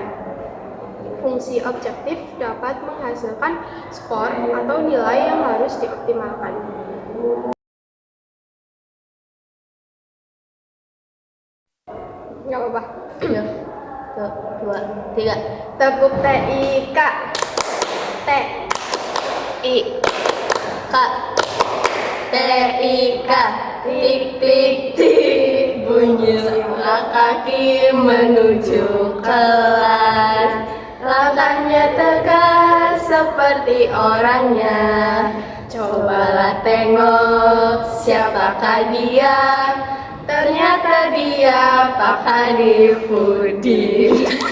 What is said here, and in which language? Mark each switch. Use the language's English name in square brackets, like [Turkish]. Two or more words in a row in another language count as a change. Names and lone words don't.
[Indonesian] Fungsi objektif dapat menghasilkan skor atau nilai yang harus dioptimalkan. Nggak apa-apa. 1, 2, 3. Tepuk TIK. T. I. K. TIK. Tik tik tik. Bunyi langkah kaki menuju kelas. Langkahnya tegas seperti orangnya. Cobalah tengok siapakah dia. Ternyata dia Pak Hanifudin.